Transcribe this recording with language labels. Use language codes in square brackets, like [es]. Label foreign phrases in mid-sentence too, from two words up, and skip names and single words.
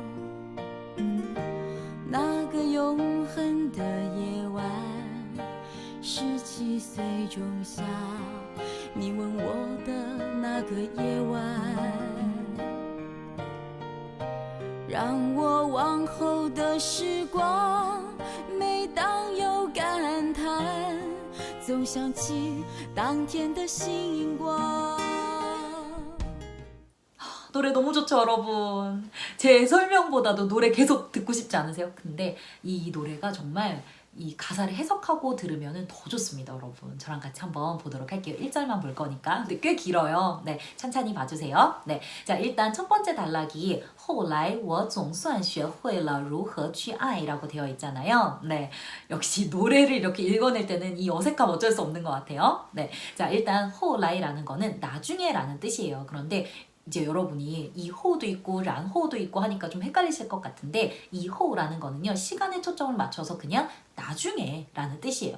[zh] 那个永恒的夜晚，17岁仲夏，你吻我的那个夜晚，让我往后的时光，每当有感叹，总想起当天的星光。 [ko] 노래 너무 좋죠, 여러분. 제 설명보다도 노래 계속 듣고 싶지 않으세요? 근데 이 노래가 정말 이 가사를 해석하고 들으면 더 좋습니다, 여러분. 저랑 같이 한번 보도록 할게요. 1절만 볼 거니까. 근데 꽤 길어요. 네, 천천히 봐주세요. 네, 자, 일단 첫 번째 단락이 [zh] 后来我总算学会了如何去爱 [ko] 라고 되어 있잖아요. 네, 역시 노래를 이렇게 읽어낼 때는 이 어색함 어쩔 수 없는 것 같아요. 네, 자, 일단 后来라는 거는 나중에라는 뜻이에요. 그런데 이제 여러분이 이호도 있고 란호도 있고 하니까 좀 헷갈리실 것 같은데 이호라는 거는요 시간에 초점을 맞춰서 그냥 나중에 라는 뜻이에요.